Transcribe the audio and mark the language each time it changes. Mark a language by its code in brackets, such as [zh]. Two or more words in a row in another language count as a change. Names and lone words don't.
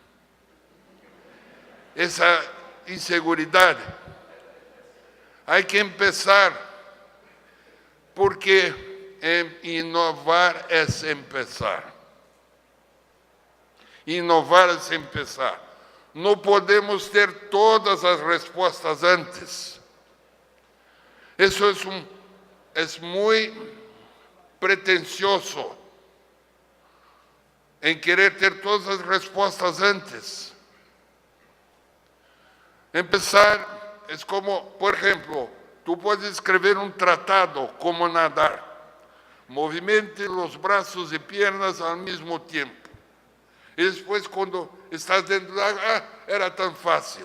[es] Esa inseguridad. Hay que empezar, porque inovar es empezar. Inovar es empezar. [pt] No podemos ter todas as respostas antes. [es] Eso es muy pretencioso en querer [pt] ter todas as respostas antes. [es] Empezar es como, por ejemplo, tú puedes escribir un tratado, como nadar. Movimente los brazos y piernas al mismo tiempo. Y después cuando estás dentro del agua, era tan fácil.